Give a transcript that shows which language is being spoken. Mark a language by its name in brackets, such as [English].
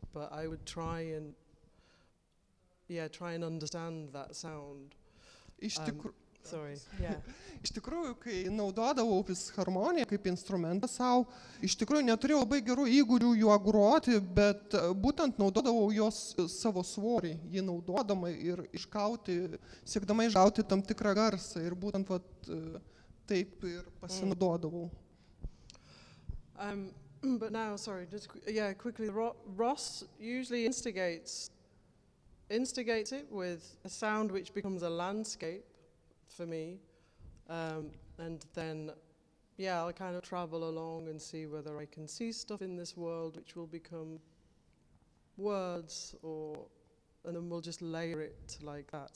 [English] But I would try and understand that sound. Sorry. Yeah. [Lithuanian] Iš tikrųjų, kai naudodavau vis harmoniją kaip instrumentą savo, iš tikrųjų neturėjau labai gerų įgūdžių juo groti, bet būtent naudodavau jos savo svorį, jį naudodama ir siekdama išgauti tam tikrą garsą, ir būtent taip ir pasinaudodavau. [English] But now, sorry, just quickly, Ross usually instigates it with a sound which becomes a landscape for me, and then I'll kind of travel along and see whether I can see stuff in this world which will become words, and then we'll just layer it like that.